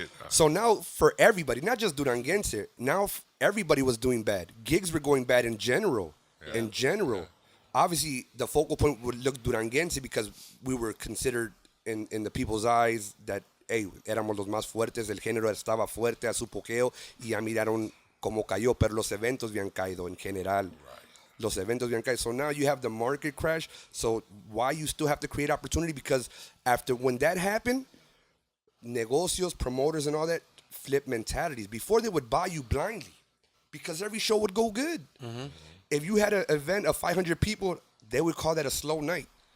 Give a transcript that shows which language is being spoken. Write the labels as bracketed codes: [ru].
[en] So now for everybody, not just Duranguense, now everybody was doing bad. Gigs were going bad in general. Yeah. In general, Yeah. Obviously the focal point would look Duranguense because we were considered in the people's eyes that hey, [es] éramos los más fuertes. El género estaba fuerte a su pokeo y ya miraron cómo cayó, pero los eventos habían caído en general. [en] Right. [es] Los eventos habían caído. [en] So now you have the market crash. So why you still have to create opportunity? Because when that happened, [es] negocios, [en] promoters, and all that flip mentalities. Before they would buy you blindly because every show would go good. Mm-hmm. If you had an event of 500 people, they would call that a slow night.